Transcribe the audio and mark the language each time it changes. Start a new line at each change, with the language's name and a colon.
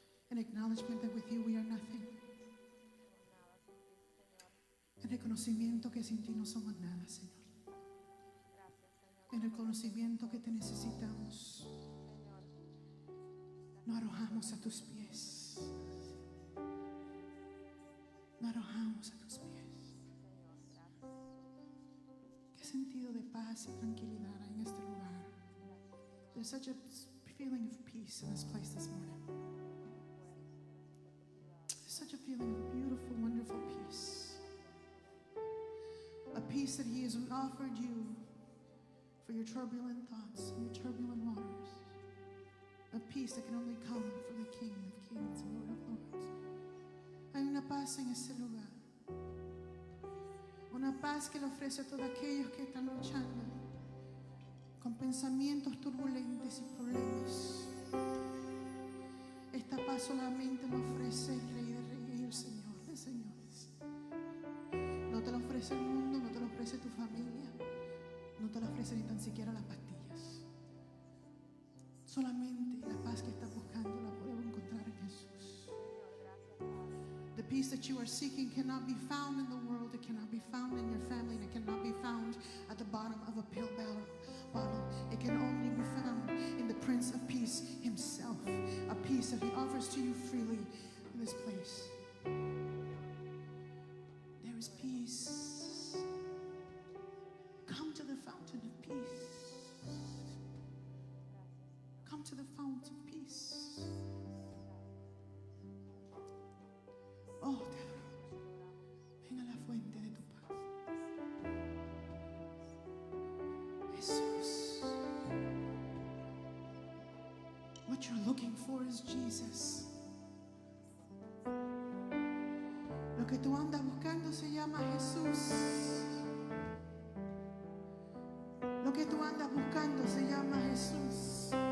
English: An acknowledgement that with you we are nothing.
Spanish: El reconocimiento que sin ti no somos nada, Señor. En el conocimiento que te necesitamos, nos arrojamos a tus pies. Nos arrojamos a tus pies. Qué sentido de paz y tranquilidad hay en este lugar.
English: There's such a feeling of peace in this place this morning. There's such a feeling of beautiful, wonderful peace. A peace that He has offered you for your turbulent thoughts and your turbulent waters. A peace that can only come from the King of Kings and Lord of Lords.
Spanish: Hay una paz en este lugar. Una paz que le ofrece a todos aquellos que están luchando con pensamientos turbulentos y problemas. Esta paz solamente lo ofrece el Rey de Reyes y el Señor de Señores. No te lo ofrece el mundo, no te lo ofrece tu familia, no te lo ofrece ni tan siquiera las pastillas. Solamente la paz que estás buscando la podemos encontrar en Jesús.
English: The peace that you are seeking cannot be found in the world, it cannot be found in your family, and it cannot be found at the bottom of a pill bottle. It can only be found in the Prince of Peace Himself, a peace that He offers to you freely in this place. There is peace. Come to the fountain of peace. Come to the fount of peace.
Spanish: Oh, te adoro. Ven a la fuente de tu paz. Jesús.
English: What you're looking for is Jesus.
Spanish: Lo que tú andas buscando se llama Jesús. Lo que tú andas buscando se llama Jesús.